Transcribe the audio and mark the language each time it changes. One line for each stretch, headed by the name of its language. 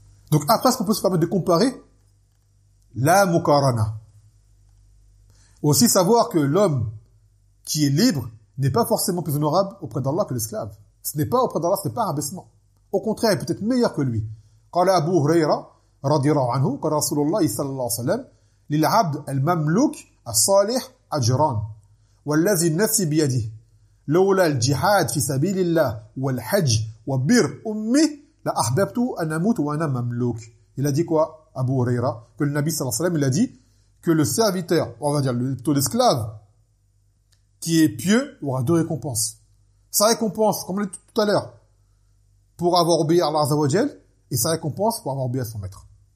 French: Donc après, est-ce qu'on peut se permettre de comparer? La Mukarana. Aussi savoir que l'homme qui est libre n'est pas forcément plus honorable auprès d'Allah que l'esclave. Ce n'est pas auprès d'Allah, ce n'est pas un abaissement. Au contraire, peut-être meilleur que lui.
Arabic: قال أبو هريرة رضي الله عنه قال رسول الله صلى الله عليه وسلم للعبد المملوك الصالح أجران والذي نفسي بيده لولا الجهاد في سبيل الله والحج وبر أمي لأحببت أن أموت وأنا مملوك.
French: Il a dit quoi, Abu Huraira? Que le Nabi
Arabic: صلى الله عليه وسلم,
French: il a dit que le serviteur, on va dire plutôt l'esclave, qui est pieux, aura deux récompenses. Sa récompense, comme on l'a dit tout à l'heure, pour avoir obéi à Allah Azzawajal, et sa récompense pour avoir obéi à son maître.